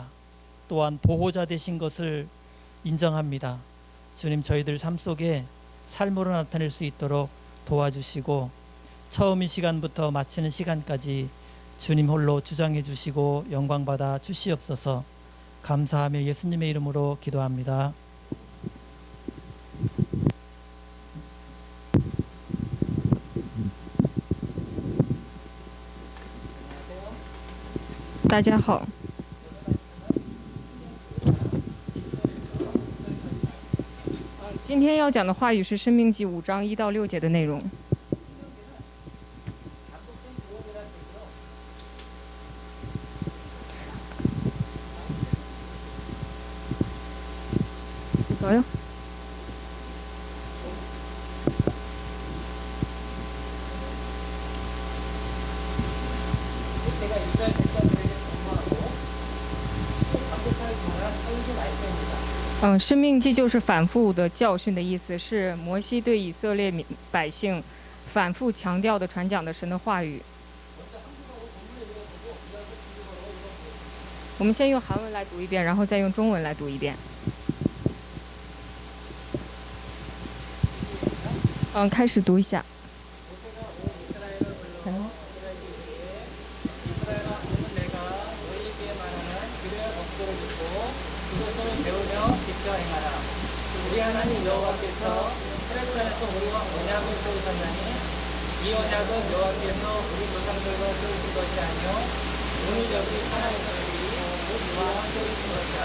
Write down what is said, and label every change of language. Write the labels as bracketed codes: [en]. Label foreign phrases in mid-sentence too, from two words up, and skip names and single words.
[ko] 또한 보호자 되신 것을 인정합니다. 주님, 저희들 삶 속에 삶으로 나타낼 수 있도록 도와주시고 처음 이 시간부터 마치는 시간까지 주님 홀로 주장해 주시고 영광 받아 주시옵소서. 감사하며 예수님의 이름으로 기도합니다. [zh] 大家好。今天要讲的话语是《申命记》5章1到6节的内容。이거요? [ko] 모세가 이스라엘 백성들에게 경고하고 또 반복할 동안 선수 말씀입니다. [zh] 申命记就是反复的教训的意思，是摩西对以色列百姓反复强调的传讲的神的话语。我们先用韩文来读一遍，然后再用中文来读一遍。开始读一下。 [ko] 우리 하나님 여호와께서 호렙산에서 우리와 언약을 세우셨나니 이 언약은 여호와께서 우리 조상들과 세우신 것이 아니요 오늘 여기 하나님들이 우리와 세우신 것이라.